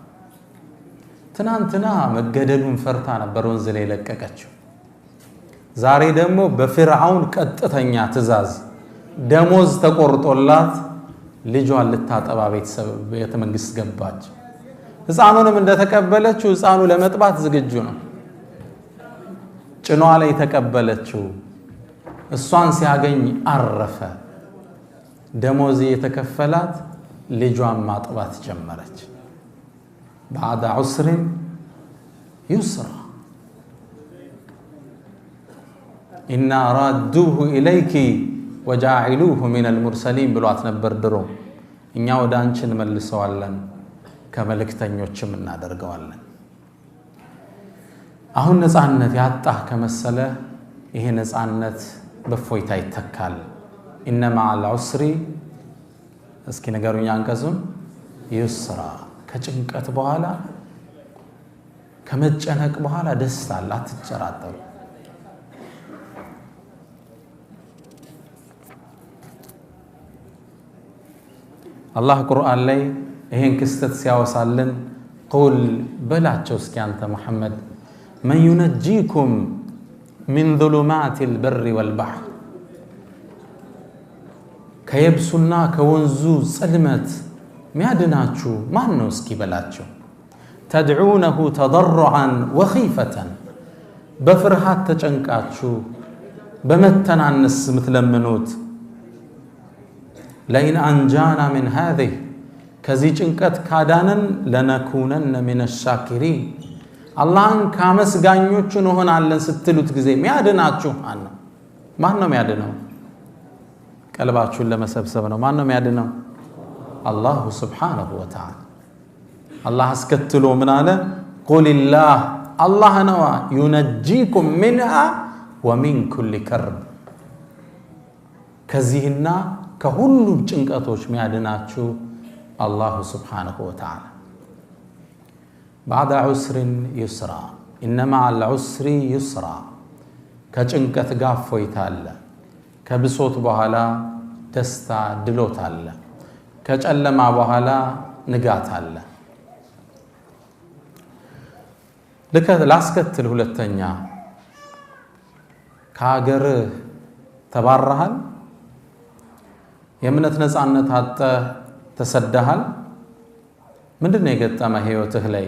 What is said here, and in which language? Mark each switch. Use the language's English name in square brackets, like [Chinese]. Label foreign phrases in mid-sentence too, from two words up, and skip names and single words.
[Amharic] ትናንትና መገደሉን ፈርታ ነበር ወንዝ ላይ ለቀቀችው ዛሬ ደግሞ በፊርዓውን ቀጥተኛ ትእዛዝ ደሞዝ ተቆርጦላት ልጇን ልታጠባ ቤተ መንግስት ገባች ህፃኑንም እንደተቀበለችው ህፃኑ ለመጥባት ዝግጁ ነው ጭኗ ላይ ተቀበለችው እሷን ሲያገኝ አረፈ። ደሞዝ የተከፈላት ልጇን ማጥባት ጀመረች። [Arabic] بعد عسر يسرا إنا رادوه إليك وجاعلوه من المرسلين [Amharic] ብሏት ነበር ድሮ። እኛ ወደ አንቺ እንመልሰዋለን ከመልእክተኞችም እናደርገዋለን። አሁን ነፃነት ያጣህ ከመሰለ ይሄ ነፃነት በፎይታ ይተካል። [Arabic] إن مع العسر [Amharic] እስኪ ነገሩኛ አንቀጹን ይስራ ከጭንቀት በኋላ ከመጨነቅ በኋላ ደስታ አለ። አትጨራጠሩ። አላህ ቁርአን ላይ ይሄን ክስተት ሲያወሳልን ቁል በላቸው እስኪ አንተ ሙሐመድ [Arabic] من ينجيكم من ظلمات البر والبحر [Amharic] ከየብሱና ከወንዙ ጽልመት ሚያድናችሁ ማን ነው እስኪ በላቸው። [Arabic] تدعونه تضرعا وخيفة [Amharic] በፍርሃት ተጨንቃችሁ በመተናነስ ምትለምኑት [Arabic] لئن أنجانا من هذه [Amharic] ከዚህ ጭንቀት ካዳነን [Arabic] لنكونن من الشاكرين [Amharic] አላህን ካመስጋኞቹ እንሆናለን ስትሉት ጊዜ ሚያድናችሁ ማን ነው ሚያድነው? ቀልባችሁን ለመሰብሰብ ነው። ማን ነው ሚያድነው? አላህ [Arabic] سبحانه وتعالى። [Amharic] አላህ አስከትሎ ምን አለ? ቁልላህ አላህ ነው [Arabic] ينجيكم منها ومن كل كرب [Amharic] ከዚህና ከሁሉም ጭንቀቶች ሚያድናችሁ አላህ [Arabic] سبحانه وتعالى። بعد عسر يسرا إن مع العسر يسرا [Amharic] ከጭንቀት ጋር ፎይታ አለ። ከብሶት በኋላ ደስታ ድሎት አለ። ከጨለማ በኋላ ንጋት አለ። ላስከትል ሁለተኛ ከሀገር ተባረሃል፣ የእምነት ነፃነት አጣ፣ ተሰደሃል። ምንድነው የገጠመ ህይወትህ ላይ?